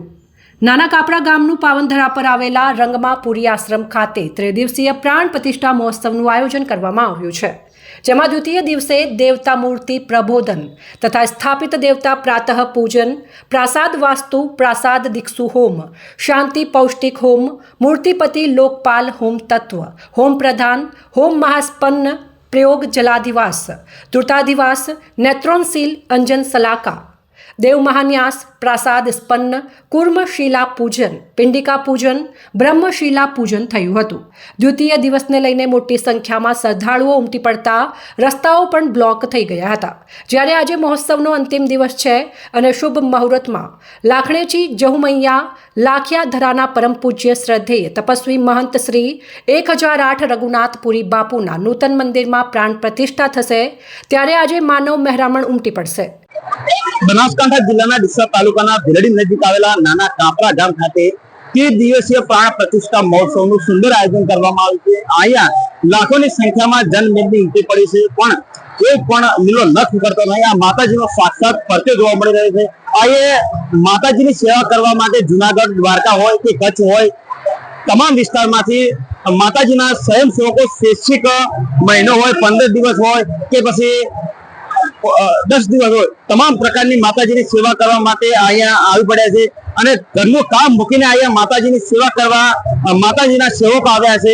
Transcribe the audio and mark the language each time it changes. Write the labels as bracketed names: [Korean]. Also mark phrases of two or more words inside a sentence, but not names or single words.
[Gujarati] નાના કાપરા ગામનું પાવનધરા પર આવેલા રંગમાપુરી આશ્રમ ખાતે ત્રિદિવસીય પ્રાણ પ્રતિષ્ઠા મહોત્સવનું આયોજન કરવામાં આવ્યું છે, જેમાં દ્વિતીય દિવસે દેવતા મૂર્તિ પ્રબોધન તથા સ્થાપિત દેવતા પ્રાતઃ પૂજન, પ્રાસાદ વાસ્તુ, પ્રાસાદ દીક્ષુ હોમ, શાંતિ પૌષ્ટિક હોમ, મૂર્તિપતિ લોકપાલ હોમ તત્વ, હોમ પ્રધાન, હોમ મહાસ્પન્ન, પ્રયોગ જલાધિવાસ, દ્રુતાધિવાસ, નેત્રોનશીલ અંજન સલાકા, દેવ મહાન્યાસ, પ્રાસાદ સ્પન્ન, કૂર્મશિલા પૂજન, પિંડિકા પૂજન, બ્રહ્મશિલા પૂજન થયું હતું। દ્વિતીય દિવસને લઈને મોટી સંખ્યામાં શ્રદ્ધાળુઓ ઉમટી પડતા રસ્તાઓ પણ બ્લૉક થઈ ગયા હતા। જ્યારે આજે મહોત્સવનો અંતિમ દિવસ છે અને શુભ મુહૂર્તમાં લાખણેચી જહુમૈયા લાખિયા ધરાના પરમ પૂજ્ય શ્રદ્ધેય તપસ્વી મહંત શ્રી 1008 રઘુનાથપુરી બાપૂના નૂતન મંદિર મેં પ્રાણ પ્રતિષ્ઠા થશે, ત્યારે આજે માનવ મેહરામણ ઉમટી પડશે। બનાસકાંઠા જિલ્લાના ડીસા तालुकाना ભીલડી નજીક આવેલા નાના કાપરા ગામ ખાતે 3 દિવસીય પ્રાણ પ્રતિષ્ઠા મહોત્સવનું સુંદર આયોજન કરવામાં આવ્યું છે। અહીંયા લાખોની સંખ્યામાં જનમેદની ઉમટી પડી છે, પણ કોઈ પણ લીલો નખ કરતો નહીં। આ માતાજીનો સાક્ષાત પરચો જોવા મળી રહ્યો છે। આ માતાજીની સેવા કરવા માટે જૂનાગઢ, દ્વારકા હોય કે કચ્છ હોય, તમામ વિસ્તારમાંથી માતાજીના સ્વયંસેવકો શૈક્ષિક મહિનો હોય, 15 દિવસ હોય કે પછી 10 દિવસ હોય, તમામ પ્રકારની માતાજીની સેવા કરવા માટે અહીંયા આવી પડ્યા છે અને ઘરનું કામ મૂકીને અહીંયા માતાજીની સેવા કરવા માતાજીના સેવકો આવ્યા છે।